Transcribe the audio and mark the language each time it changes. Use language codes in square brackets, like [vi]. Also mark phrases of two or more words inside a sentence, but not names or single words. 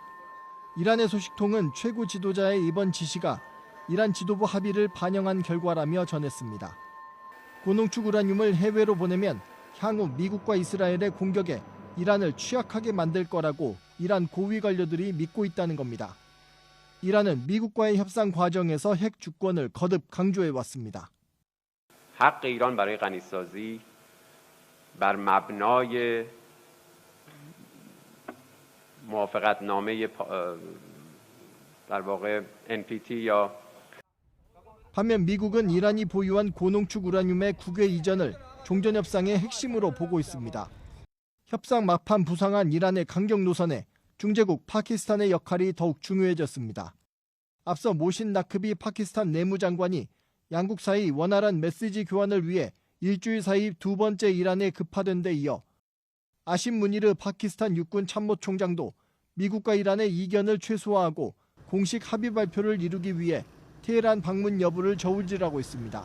[ko] 이란의 소식통은 최고 지도자의 이번 지시가 이란 지도부 합의를 반영한 결과라며 전했습니다. 고농축 우라늄을 해외로 보내면 향후 미국과 이스라엘의 공격에 이란을 취약하게 만들 거라고 이란 고위 관료들이 믿고 있다는 겁니다. 이란은 미국과의 협상 과정에서 핵 주권을 거듭 강조해 왔습니다. [fa] حق ایران برای غنیسازی بر مبنای موافقتنامه در واقع NPT یا [ko] 반면 미국은 이란이 보유한 고농축 우라늄의 국외 이전을 종전협상의 핵심으로 보고 있습니다. 협상 막판 부상한 이란의 강경 노선에 중재국 파키스탄의 역할이 더욱 중요해졌습니다. 앞서 모신 나크비 파키스탄 내무장관이 양국 사이 원활한 메시지 교환을 위해 일주일 사이 두 번째 이란에 급파된 데 이어 아심 무니르 파키스탄 육군 참모총장도 미국과 이란의 이견을 최소화하고 공식 합의 발표를 이루기 위해 테헤란 방문 여부를 저울질하고 있습니다.